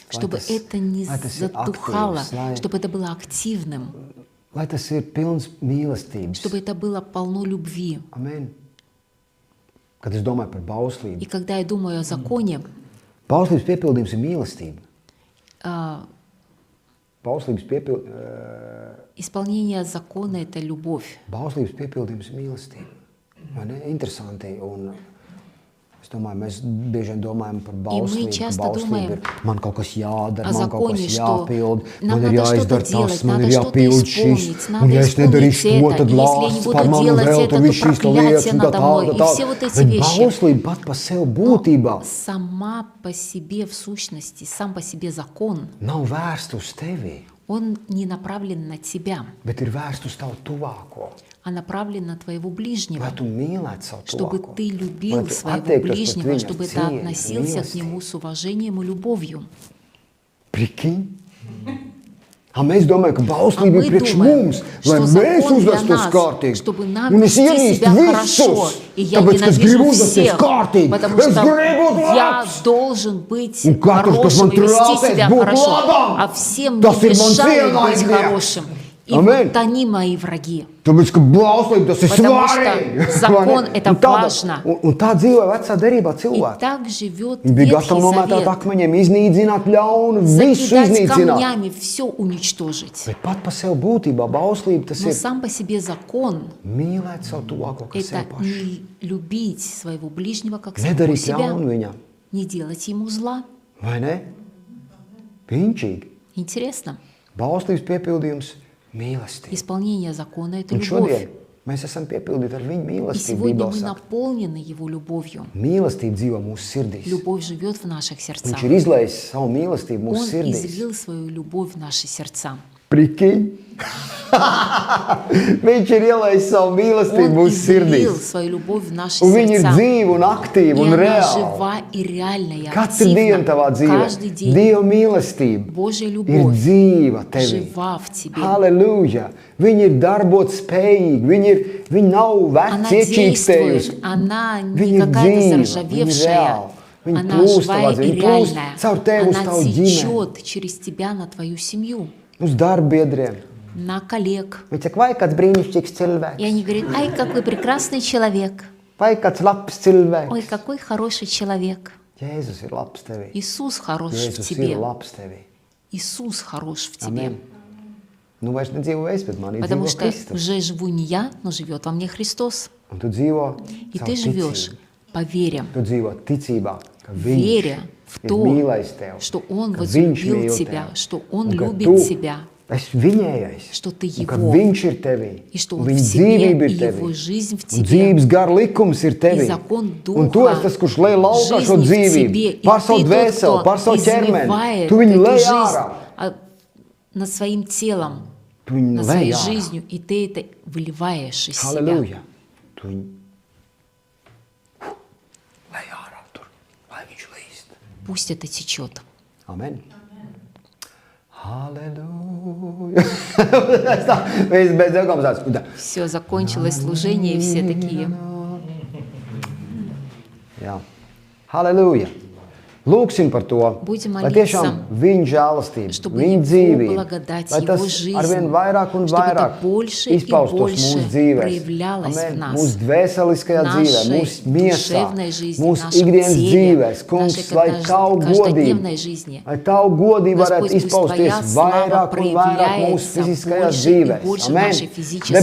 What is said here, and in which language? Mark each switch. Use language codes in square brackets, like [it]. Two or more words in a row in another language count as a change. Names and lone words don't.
[ru] Чтобы это не [lv] lai tas ir [ru] затухало, [lv] aktīvs, [ru] чтобы это было активным, [lv] lai tas ir pilns mīlestības. [ru] чтобы это было полно любви. [lv] Amen. Kad es domāju par [ru] И [lv] bauslību, [ru] когда я думаю о законе, [lv] bauslības piepildījums ir mīlestība. [ru] а, [lv] Bauslības [ru] исполнение закона – это любовь. [lv] piepildījums ir mīlestība. Vai ne? Interesanti. Un es domāju, mēs bieži vien domājam par bauslību, [ru] часто [lv] ka bauslība [ru] думаем [lv] ir man kaut kas jādara, [ru] о [lv] man kaut [ru] законе, [lv] kas [ru] что [lv] jāpild, [ru] нам [lv] man ir [ru] надо [lv] jāizdara [ru] что-то делать, [lv] tas, man [ru] надо [lv] ir [ru] что-то [lv] jāpild [ru] исполнить, [lv] šis, [ru] надо [lv] un ja es nedarīšu [ru] исполнить [lv] to, [ru] это, [lv] tad [ru] и если я не [lv] lāsts [ru] буду [lv] par mani [ru] делать [lv] vēl, [ru] это, [lv] tad [ru] то [lv] viss šīs [ru] проклятие [lv] lietas, un tā [ru] надо мной, [lv] tāda, [ru] и [lv] tā. [ru] все вот эти [lv] Bet [ru] вещи. [lv] bauslība pat pa sev būtībā [ru] Сама по себе, в сущности, сам по себе закон, [lv] nav vērsta uz tevi, [ru] он не направлен на тебя, [lv] bet ir vērsta uz tavu tuvāko. [ru] а направлен на твоего ближнего, [lv] Lai tu mīlētu savu [ru] чтобы [lv] tuvāko. [ru] ты [lv] Lai [ru] любил [lv] tu [ru] своего [lv] attiektos pret [ru] ближнего, [lv] viņu [ru] чтобы [lv] ar [ru] ты [lv] cieņu, [ru] относился к [lv] mīlestību. [ru] нему с уважением и любовью. [lv] Prikiņ? Mēs domājam, ka [ru] А [lv] bauslība [ru] мы [lv] ir priekš [ru] думаем, [lv] mums, lai [ru] что [lv] mēs [ru] закон для [lv] uzvestos [ru] нас, [lv] kārtīgi. [ru] чтобы нам [lv] Un es [ru] вести [lv] ienīstu [ru] себя хорошо. [lv] visus, [ru] И я [lv] tāpēc, ka es gribu [ru] ненавижу [lv] uzvesties [ru] всех, [lv] kārtīgi. [ru] потому [lv] Es [ru] что [lv] gribu būt [ru] я [lv] labs. [ru] должен быть [lv] Un katrs, kas [ru] хорошим [lv] man [ru] и вести [lv] trāpēs [ru] себя [lv] būt [ru] хорошо. [lv] labam, [ru] А всем [lv] tas [ru] мне [lv] ir mans [ru] мешают быть [lv] ienaidnieks. [ru] хорошим. И [lv] Amen. [ru] вот они мои враги. [lv] Tāpēc, ka bauslība tas ir [ru] Потому что [lv] svarīgi. [ru] закон [lv] Vai ne? [ru] это [lv] Un tāda- [ru] важно. [lv] Un tā dzīvoja vecā derībā [ru] И [lv] cilvēki. [ru] так живет [lv] Viņi bija [ru] Ветхий [lv] gatavi nomētāt [ru] Завет. [lv] akmeņiem, iznīcināt ļaunu, visu [ru] Закидать [lv] iznīcināt. [ru] камнями, все уничтожить. [lv] Bet pat pa sev būtībā bauslība tas [ru] Но [lv] ir [ru] сам по себе закон [lv] mīlēt savu tuvāko, kas [ru] это [lv] sev pašu. [ru] не любить своего ближнего как самого [lv] Nedarīt [ru] себя, [lv] ļaunu viņam, [ru] не делать ему зла. [lv] vai ne? Piņķīgi. [ru] Интересно. [lv] Bauslības piepildījums mīlestība. [ru] Исполнение закона – это [lv] Un [ru] любовь. [lv] šodien mēs esam piepildīti ar viņu [ru] И [lv] mīlestību. [ru] сегодня [lv] Bībele [ru] мы [lv] saka. [ru] наполнены Его любовью. [lv] Mīlestība dzīvo mūsu sirdīs. [ru] Любовь живет в наших сердцах. [lv] Viņš ir izlējis savu mīlestību [ru] Он [lv] mūsu sirdīs. [ru] излил свою любовь в наши сердца. [lv] Prikiņ. Viņš ir ielējis savu mīlestību [ru] Он [lv] mūsu [ru] излил [lv] sirdīs. [ru] свою любовь в наши [lv] Un viņa ir [ru] сердца. [lv] dzīva un aktīva [ru] И [lv] un [ru] она [lv] reāla. [ru] жива и реальная, [lv] Katru dienu tavā dzīvē [ru] Каждый день [lv] Dieva mīlestība [ru] Божья [lv] ir [ru] любовь [lv] dzīva tevī. [ru] жива в тебе. [lv] Halleluja! Viņi ir darbot spējīgi, viņi nav [ru] Она [lv] veci iečīkstējusi. [ru] действует, она не [lv] Viņa ir [ru] какая-то [lv] dzīva, viņa ir [ru] заржавевшая. [lv] reāla. Viņa [ru] Она [lv] plūst [ru] живая [lv] tavā [ru] и [lv] dzīvē, viņa plūst [ru] реальная. [lv] caur tevi uz [ru] Она [lv] tavu ģimeni, [ru] течет через тебя на твою семью, [lv] uz darbiedriem. [ru] на коллег. [lv] Viņi saka, vai kāds brīnišķīgs cilvēks, [ru] И они говорят: ай, какой прекрасный человек. [lv] vai kāds labs cilvēks. [ru] Ой, какой хороший человек. [lv] Jēzus ir labs tevī. [ru] Иисус хорош в [lv] Jēzus ir [ru] тебе. [lv] labs tevī. [ru] Иисус хорош в тебе. [lv] Amen. Nu vairs nedzīvo es, bet manī [ru] Потому [lv] dzīvo [ru] что [lv] Kristus. [ru] уже живу не я, но живет во мне Христос. [lv] Un tu dzīvo [ru] И [lv] caur [ru] ты живешь [lv] ticību. [ru] по вере, [lv] Tu dzīvo ticībā, ka [ru] веря [lv] Viņš [ru] в [lv] ir [ru] то, [lv] mīlējis tevi, [ru] что Он [lv] ka Viņš [ru] возлюбил [lv] mīl [ru] тебя, [lv] tevi, [ru] что Он [lv] un ka [ru] любит [lv] tu [ru] тебя, [lv] esi viņējais, [ru] что ты [lv] un ka [ru] Его, [lv] Viņš ir tevī, [ru] и что [lv] un [ru] Он в [lv] Viņa [ru] себе, [lv] dzīvība [ru] и [lv] ir tevī, [ru] Его жизнь в [lv] un [ru] тебе, [lv] dzīves gara likums ir tevī, [ru] и закон [lv] un tu esi tas, kurš lej laukā šo [ru] жизни в тебе, [lv] dzīvību, [ru] и [lv] pār savu [ru] ты тот, [lv] dvēseli, pār [ru] кто [lv] savu ķermeni, [ru] изливает [lv] tu viņu [ru] эту [lv] lej [ru] жизнь [lv] ārā, [ru] над своим телом, [lv] tu viņu [ru] над [lv] lej [ru] своей [lv] ārā. [ru] жизнью, и ты это выливаешь из себя. [lv] Halleluja! Tu viņu lej ārā tur, lai viņš līst. [ru] Пусть это течет. [lv] Amen. Halleluja! Mēs bez jokiem tāds. [ru] Все, закончилось служение, и все такие. [lv] Jā. Halleluja! Lūksim par to, [ru] Будем [lv] lai tiešām [ru] молиться, [lv] viņa žēlastība, [ru] чтобы [lv] viņa [ru] Его [lv] dzīvība, [ru] благодать, [lv] lai tas [ru] Его жизнь, [lv] arvien vairāk un [ru] чтобы это [lv] vairāk [ru] больше и [lv] izpaustos [ru] больше [lv] mūsu dzīvēs, [ru] проявлялось в [lv] Amen. [ru] нас, [lv] Mūsu dvēseliskajā dzīvē, [ru] нашей [lv] mūsu miesā, [ru] душевной жизни, [lv] mūsu [ru] нашем [lv] ikdienas [ru] теле, [lv] dzīvēs. Kungs, [ru] нашей [lv] lai Tavu [ru] каждодневной [lv] godību, [ru] жизни. [lv] lai Tavu godību varētu [ru] Господь, пусть [lv] izpausties [ru] Твоя слава [lv] vairāk un vairāk mūsu [ru] проявляется [lv] fiziskajās [ru] больше и [lv] dzīvēs. [ru] больше в [lv] Amen. [ru] нашей физической